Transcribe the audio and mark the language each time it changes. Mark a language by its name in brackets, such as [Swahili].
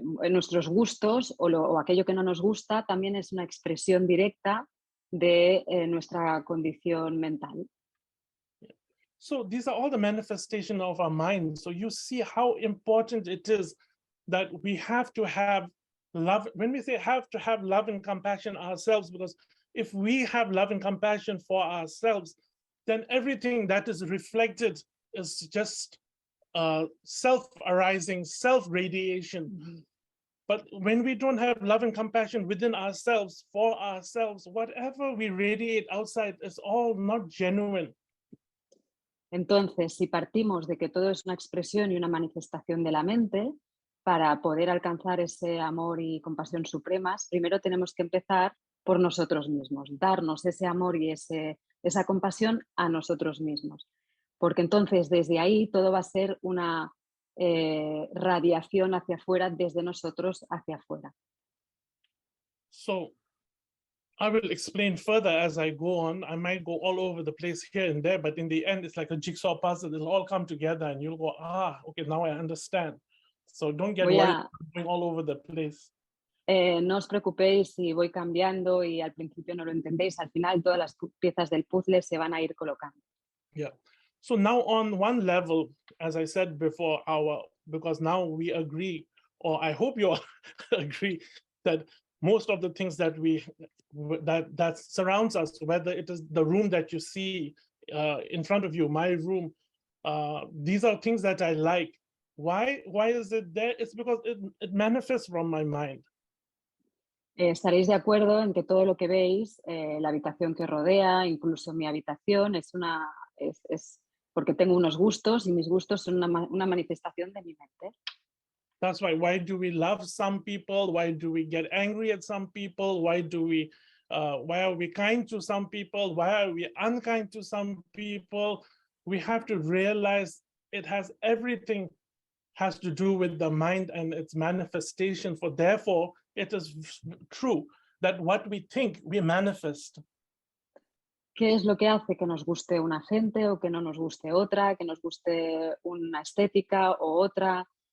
[Spanish] Nuestros gustos o aquello que no nos gusta también es una expresión directa de nuestra condición mental. [English] So these are all the manifestation of our mind. So you see how important it is that we have to have love. When we say have to have love and compassion ourselves, because if we have love and compassion for ourselves, then everything that is reflected is just self-arising, self-radiation. Mm-hmm. But when we don't have love and compassion within ourselves, for ourselves, whatever we radiate outside is all not genuine. [Spanish] Entonces, si partimos de que todo es una expresión y una manifestación de la mente, para poder alcanzar ese amor y compasión supremas, primero tenemos que empezar por nosotros mismos, darnos ese amor y esa compasión a nosotros mismos. Porque entonces desde ahí todo va a ser una radiación hacia afuera, desde nosotros hacia afuera. [English] So I will explain further as I go on. I might go all over the place here and there, but in the end, it's like a jigsaw puzzle. It'll all come together and you'll go, okay, now I understand. So don't get [Spanish] Voy [English] worried [Spanish] a, [English] going all over the place. [Spanish] no os preocupéis si voy cambiando y al principio no lo entendéis, al final todas las piezas del puzzle se van a ir colocando. Yeah. [English] So now on one level, as I said before, because now we agree, or I hope you agree, that most of the things that that surrounds us, whether it is the room that you see in front of you, my room, these are things that I like. Why is it there? It's because it manifests from my mind. Estaréis de acuerdo en que todo lo que veis, la habitación que rodea, incluso mi habitación, es porque tengo unos gustos y mis gustos son una manifestación de mi mente. That's why do we love some people? Why do we get angry at some people? Why are we kind to some people? Why are we unkind to some people? We have to realize everything has to do with the mind and its manifestation. For therefore, it is true that what we think, we manifest. [Spanish] ¿Qué es lo que hace que nos guste una gente o que no nos guste otra, que nos guste una estética o otra?